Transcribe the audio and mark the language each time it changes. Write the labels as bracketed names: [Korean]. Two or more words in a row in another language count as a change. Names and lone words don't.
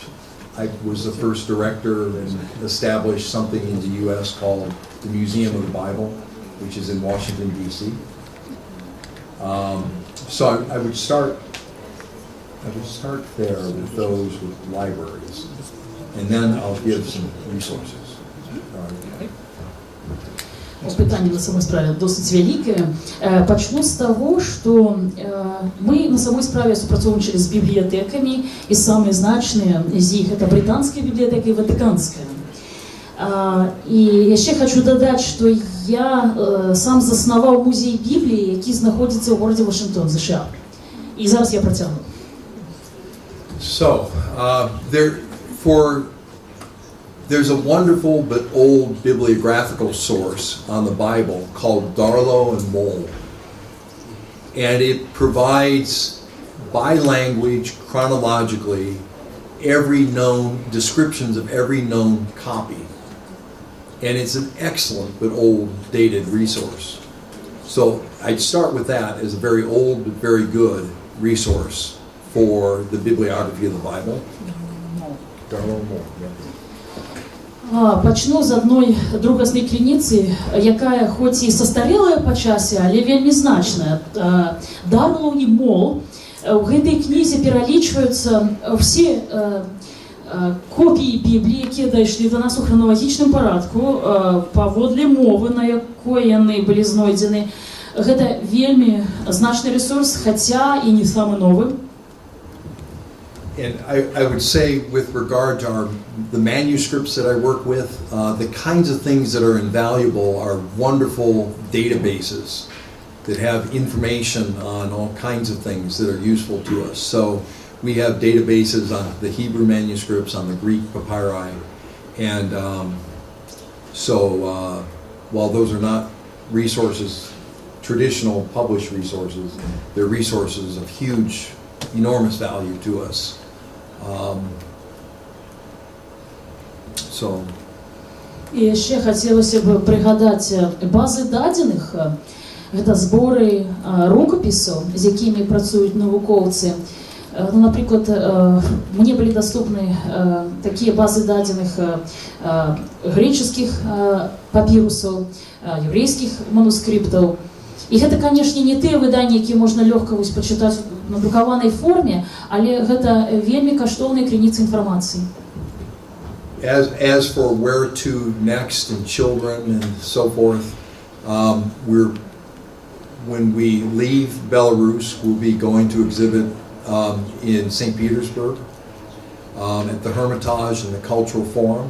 [English] I was the first director and established something in the U.S. called the Museum of the Bible, which is in Washington, D.C. So I would start there with those with libraries, and then I'll give some resources. [Belarusian] Пытанне на самой справе досыць вялікае. Пачну з таго, што мы на самой справе супрацоўнічалі з бібліятэкамі, і самыя значныя з іх гэта брытанская бібліятэка і ватыканская. І яшчэ хочу дадаць, што я сам заснаваў музей Бібліі, які знаходзіцца ў горадзе Вашынгтон, США. І зараз я працягну. [English] So, there's a wonderful but old bibliographical source on the Bible called Darlow and Moll. And it provides, by language, chronologically, descriptions of every known copy and it's an excellent but old, dated resource. So I'd start with that as a very old but very good resource for the bibliography of the Bible. Darla Moore. [Belarusian] Пачну з адной другаснай крыніцы, якая хоць і састарелая па часе, але вельмі значная. Дарла Мол. У гэтай кнізе пералічваюцца ўсе копіі Бібліі, якія дайшлі да нас у храналагічным парадку, паводле мовы, на якой яны былі знойдзены. Гэта вельмі значны ресурс, хаця і не самы новы. [English] And I would say, with regard to the manuscripts that I work with, the kinds of things that are invaluable are wonderful databases that have information on all kinds of things that are useful to us. So we have databases on the Hebrew manuscripts, on the Greek papyri, and while those are not resources, traditional published resources, they're resources of huge, enormous value to us. [Ukrainian] І ще хотілося б пригадати [Belarusian] бази дадзених. Гэта зборы рукапісаў, з якімі працуюць навукоўцы. Ну, напрыклад, мне былі даступны такія базы дадзеных греческіх папірусаў, еврейскіх манускриптаў. І гэта, канешне, не тыя выданні, якія можна лёгка пачытаць на друкаванай форме, але гэта вельмі каштоўныя крыніцы інфармацыі. [English] As for where to next in children and so forth, when we leave Belarus, we'll be going to exhibit in St. Petersburg at the Hermitage and the Cultural Forum.